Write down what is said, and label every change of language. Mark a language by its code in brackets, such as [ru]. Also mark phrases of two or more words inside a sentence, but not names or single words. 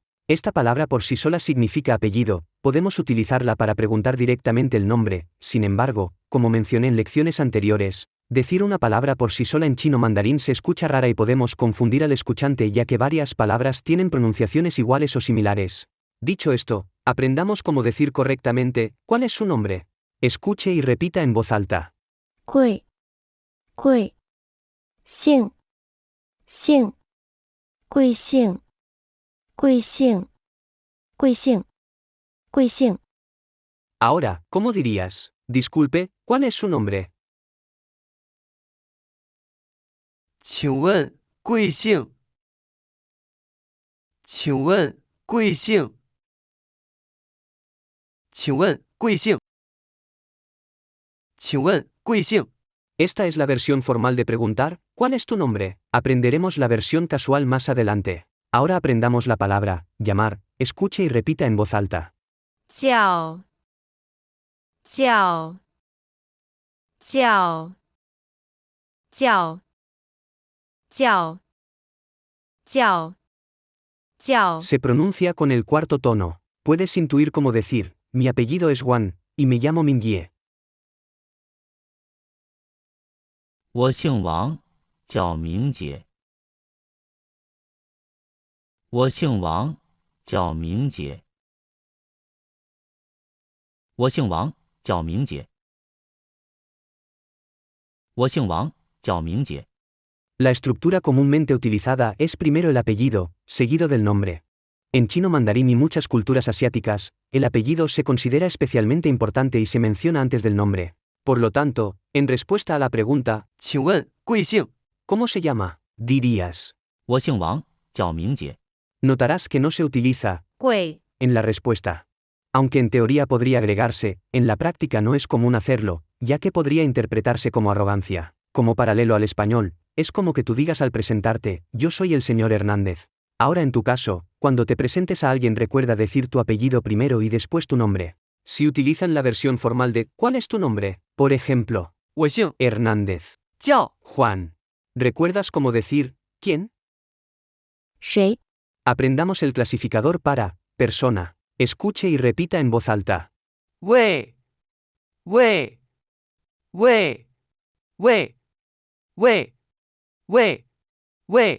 [es] Esta palabra por sí sola significa apellido, podemos utilizarla para preguntar directamente el nombre, sin embargo, como mencioné en lecciones anteriores, decir una palabra por sí sola en chino mandarín se escucha rara y podemos confundir al escuchante ya que varias palabras tienen pronunciaciones iguales o similares. Dicho esto, aprendamos cómo decir correctamente, ¿cuál es su nombre? Escuche y repita en voz alta. [zh] 贵，贵，姓，姓，贵姓，贵姓，贵姓，贵姓。 [es] Ahora, ¿cómo dirías? Disculpe, ¿cuál es su nombre? [zh] 请问贵姓？请问贵姓？请问贵姓？请问贵姓？ [es] Esta es la versión formal de preguntar, ¿cuál es tu nombre? Aprenderemos la versión casual más adelante. Ahora aprendamos la palabra, llamar, escuche y repita en voz alta. [zh] 叫，叫，叫，叫，叫，叫，叫。 [es] Se pronuncia con el cuarto tono. Puedes intuir cómo decir, mi apellido es Juan, y me llamo Mingyie. [zh] 我姓王，叫明姐。我姓王，叫明姐。我姓王，叫明姐。我姓王，叫明姐。 [es] La estructura comúnmente utilizada es primero el apellido, seguido del nombre. En chino mandarín y muchas culturas asiáticas, el apellido se considera especialmente importante y se menciona antes del nombre. Por lo tanto, en respuesta a la pregunta, [zh] 请问贵姓？ [es] ¿cómo se llama? Dirías. [zh] 我姓王，叫明姐。 [es] Notarás que no se utiliza [zh] 贵， [es] en la respuesta. Aunque en teoría podría agregarse, en la práctica no es común hacerlo, ya que podría interpretarse como arrogancia. Como paralelo al español, es como que tú digas al presentarte, yo soy el señor Hernández. Ahora en tu caso, cuando te presentes a alguien recuerda decir tu apellido primero y después tu nombre. Si utilizan la versión formal de ¿cuál es tu nombre? Por ejemplo, [zh] 我姓 Hernández, 叫 Juan. [es] ¿Recuerdas cómo decir quién? [zh] 谁？ [es] Aprendamos el clasificador para persona. Escuche y repita en voz alta. [zh] 魏魏魏魏魏魏魏